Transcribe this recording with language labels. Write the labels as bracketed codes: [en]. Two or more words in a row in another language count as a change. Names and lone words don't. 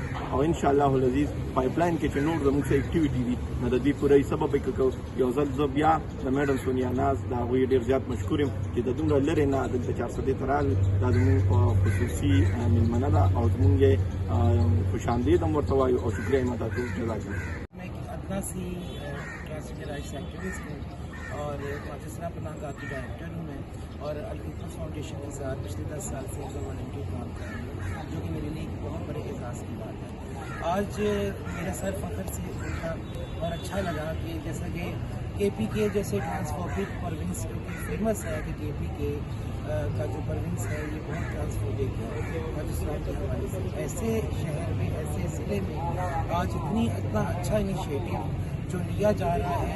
[ps] او [ar] انشاءالله العزیز [ps] پایپ لاین کې چې نور زموږ څه اکټیویټي دي نو د دوی پوره سبب به کوو. یو ځل زه بیا د میډم سونیا ناز د هغوی ډېر زیات مشکور یم چې د دومره لرې نه دلته چارسدې ته راغلل. دا زموږ خصوصي میلمنه ده او زموږ یې خوشامدید هم ورته وایو او شکریه یې ماته ټول [ar] جزاک الله. [ur] میں ایک ادنا سی [en] transgender rights activist [ur] ہوں اور خواجہ سرا پناہ گاہ کی ڈائریکٹر ہوں میں، اور الخدمت فاؤنڈیشن کے ساتھ پچھلے 10 سال سے والنٹیئر کام کر رہی ہوں، جو کہ میرے لیے ایک بہت بڑے اعزاز کی بات ہے. آج میرا سر فخر سے اٹھا اور اچھا لگا کہ جیسا کہ کے پی کے جیسے [en] transphobic province famous [ur] ہے کہ کے پی کے کا جو پروونس ہے یہ بہت ٹرانسفوبک ہے، راجستھان کے حوالے سے ایسے شہر میں ایسے ضلع میں آج اتنا اچھا انیشیٹو جو لیا جا رہا ہے.